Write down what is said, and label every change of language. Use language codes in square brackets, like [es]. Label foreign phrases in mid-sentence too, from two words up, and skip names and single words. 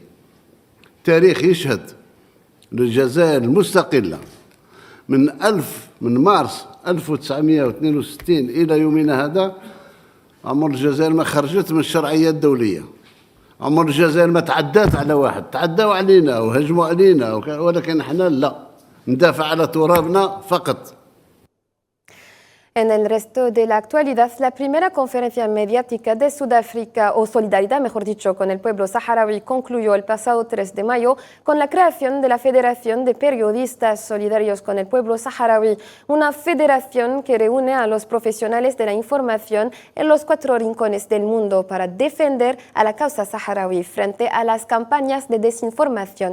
[ar] التاريخ يشهد للجزائر المستقلة من مارس 1962 إلى يومنا هذا، عمر الجزائر ما خرجت من الشرعية الدولية. عمر الجزائر ما تعدات على واحد، تعداوا علينا وهجموا علينا، ولكن احنا لا، ندافع على ترابنا فقط. [es] En el resto de la actualidad, la primera conferencia mediática de Sudáfrica, o solidaridad, mejor dicho, con el pueblo saharaui, concluyó el pasado 3 de mayo con la creación de la Federación de Periodistas Solidarios con el Pueblo Saharaui, una federación que reúne a los profesionales de la información en los 4 rincones del mundo para defender a la causa saharaui frente a las campañas de desinformación.